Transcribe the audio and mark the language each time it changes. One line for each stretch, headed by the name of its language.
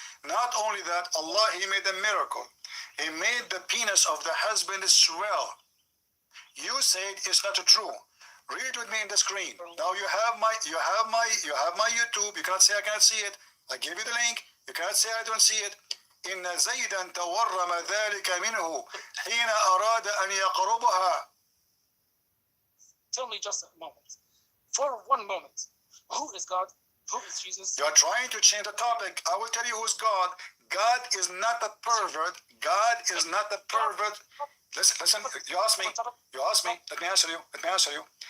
English: Not only that, Allah, he made a miracle. He made the penis of the husband swell. You said it's not true. Read with me in the screen. Now you have my YouTube. You cannot say I cannot see it. I gave you the link. You cannot say I don't see it.
Arabic: إن زيدا تورم ذلك منه حين أراد أن يقربها.
English: Tell me just a moment. For one moment, who is God? Who is Jesus? You are trying to change the topic. I will tell you who's God. God is not a pervert. God is not a pervert. Listen. You ask me. Let me answer you.